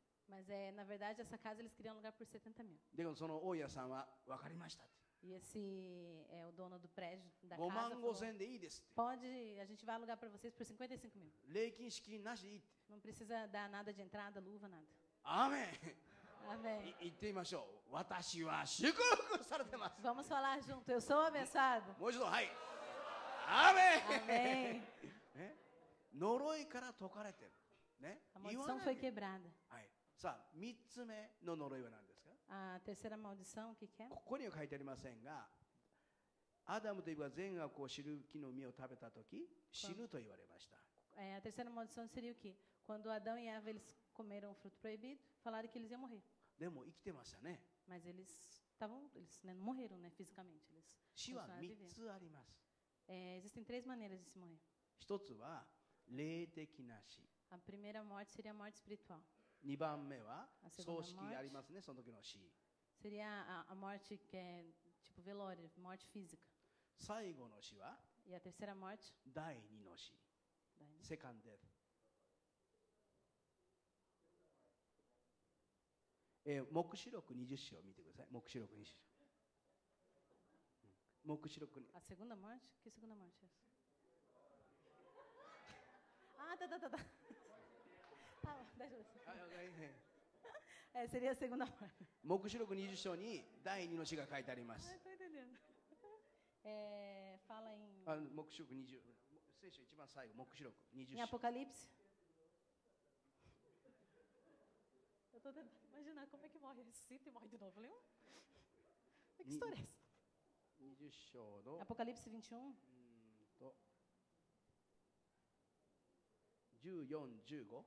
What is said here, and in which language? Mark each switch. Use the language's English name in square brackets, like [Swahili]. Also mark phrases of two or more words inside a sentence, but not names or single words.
[Portuguese] Mas na verdade essa casa eles queriam alugar por 70 mil. [Japanese] だけどその大家さんは分かりましたって。 [Portuguese] E esse o dono do prédio da [Japanese] 5 [Portuguese] casa [Japanese] 万 [Portuguese] falou: [Japanese] 5 千でいいですって。 [Portuguese] pode, a gente vai alugar para vocês por 55 mil. [Japanese] 礼金資金なしでいいって。 [Portuguese] Não precisa dar nada de entrada, luva, nada. [Japanese] アーメン。 [Portuguese] Amém. [Japanese] 言ってみましょう。私は祝福されてます。 [Portuguese] Vamos falar junto. Eu sou abençoado. [Japanese] もう一度、はい。アーメン。 [Portuguese] Amém. [Japanese] ね、呪いから解かれてる。ね、 [Portuguese] A [Japanese] 言わ [Portuguese] maldição [Japanese] な [Portuguese] foi [Japanese] きゃ。 [Portuguese] quebrada. [Japanese] はい。さあ、3つ目の呪いは何ですか。 [Portuguese] A terceira maldição, o que que é? [Japanese] ここには書いてありませんが、アダムとイブが善悪を知る木の実を食べたとき、死ぬと言われました。 [Portuguese] A terceira maldição seria o quê? Quando Adão e Eva eles comeram o fruto proibido, falaram que eles iam morrer. [Japanese] でも生きてましたね。 [Portuguese] Mas eles né, não morreram, né, fisicamente. Eles [Japanese] 死は [Portuguese] continuaram [Japanese] 3 [Portuguese] vivendo. [Japanese] つあります。 [Portuguese] Existem 3 maneiras de se morrer. [Japanese] 1 つは霊的な死。 [Portuguese] A primeira morte seria a morte espiritual. [Japanese] 2 番目は [Portuguese] A segunda [Japanese] 葬式がありますね、その時の死。 [Portuguese] Seria a morte que é tipo velório, morte física. [Japanese] 最後の死は [Portuguese] E a terceira morte? [Japanese] 第2の死。 [English] second death. [Japanese] 黙示録20章を見てください。黙示録20章。黙示録に。 [Portuguese] A segunda morte? Que segunda morte é essa? Ah, tá. Tá, deixa eu ver. Seria a segunda morte. [Japanese] 黙示録20章に第2の死が書いてあります。 [Portuguese] Ah, tô entendendo. Fala em, [Japanese] 黙示録20、聖書一番最後、黙示録20 [Portuguese] em [Japanese] 章。 [Portuguese] Apocalipse. Eu tô tentando imaginar como é que morre, ressuscita e morre de novo. Eu falei, que história é essa? [Japanese] 20 章の [Portuguese] Apocalipse 21, [Japanese] と14、15。